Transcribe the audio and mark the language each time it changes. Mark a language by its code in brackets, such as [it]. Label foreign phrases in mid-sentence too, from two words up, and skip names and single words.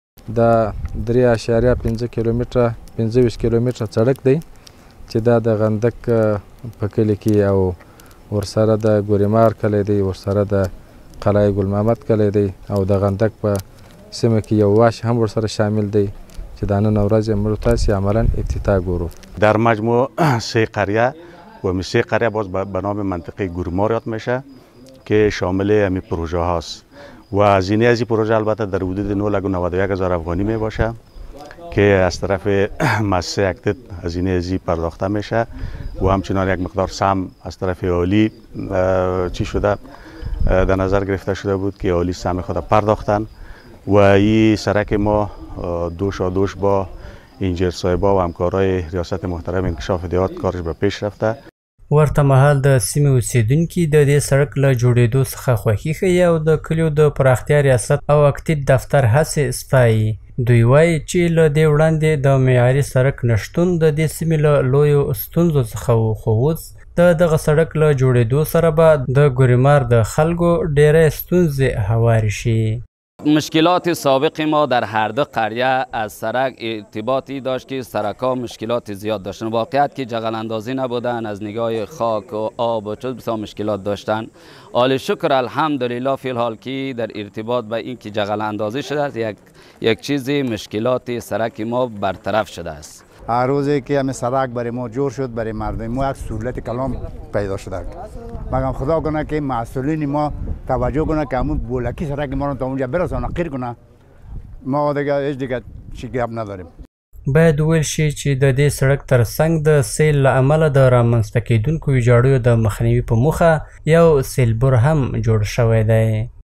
[ps] دا 3.5 کیلومتره 25 کیلومتره سړک دی چې دا د غندک په کلي کې او ورسره د ګوریمار کلی دی، ورسره د قلعه ګل محمد کلی دی او د غندک په سیمه کې یو واش هم ورسره شامل دی که در نن ورځ موږ تاسو عملا افتتاح گورو. [fa] در مجموع 3 قریه و می 3 قریه باز به نام منطقه گوریمار یاد میشه که شامل همین پروژه هاست و هزینه از این پروژه البته در حدود 991,000 افغانی می باشه که از طرف مؤسسه اکتید هزینه ازی پرداخته میشه و همچنان یک مقدار سهم از طرف اهالی چی شده در نظر گرفته شده بود که اهالی سهم خود پرداختن و این سرک ما دوش با انجیر صاحبا و همکارای ریاست محترم انکشاف دیهات کارش به پیش رفته. [ps] ورته مهال د سیمې اوسیدونکي د دې سړک له جوړېدو څخه خوښي ښیي او د کلیو د پراختیا ریاست او اکتید دفتر هڅې ستایي. دوی وایي چې له دې وړاندې د معیاري سړک نشتون د دې سیمې له لویو ستونزو څخه و، خو اوس د دغه سړک له جوړېدو سره به د ګوریمار د خلکو ډېری ستونزې هوارې شي. [fa] مشکلات سابق ما در هر دو قریه از سرک ارتباطی داشت که سرک‌ها مشکلات زیاد داشتن. واقعیت که جغل اندازی نبودن، از نگاه خاک و آب و چیز بسیار مشکلات داشتن. حال شکر الحمدلله فی الحال که در ارتباط به این که جغل اندازی شده است یک چیزی مشکلات سرک ما برطرف شده است. هر روزی که همین سرک برای ما جور شد برای مردم ما یک سهولت کلام پیدا شده. مگم خدا کنه که مسئولین ما توجه کنه که همون بولکی سرک ما رو تا اونجا برسونه قیر کنه. ما هیچ دیگه چی گپ نداریم. [ps] باید ویل شي چې د دې سړک ترڅنګ د سیل له امله د رامنځته کېدونکو ویجاړیو د مخنیوي په موخه یو سیلبور هم جوړ شوی دی.